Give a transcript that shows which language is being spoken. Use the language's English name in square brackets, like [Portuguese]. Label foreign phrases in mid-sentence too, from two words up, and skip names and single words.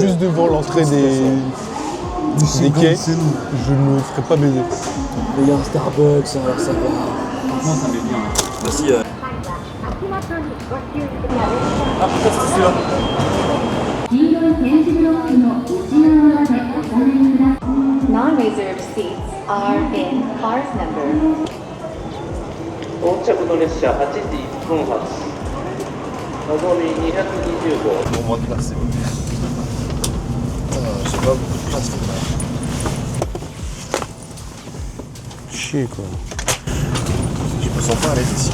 [French] juste devant l'entrée des quais. Je ne me ferai pas baiser. Mais il y a un Starbucks, alors ça va. Franchement, ça met bien. Voici. Ah, putain, c'était celui-là. [English] Non-reserved seats are in cars number. [Japanese] 到着の列車8時1分発のぞみ225 [French] Bon, moi de place, c'est bon. J'ai pas beaucoup de place pour ça. Chier quoi. Je me sens pas à l'aise ici.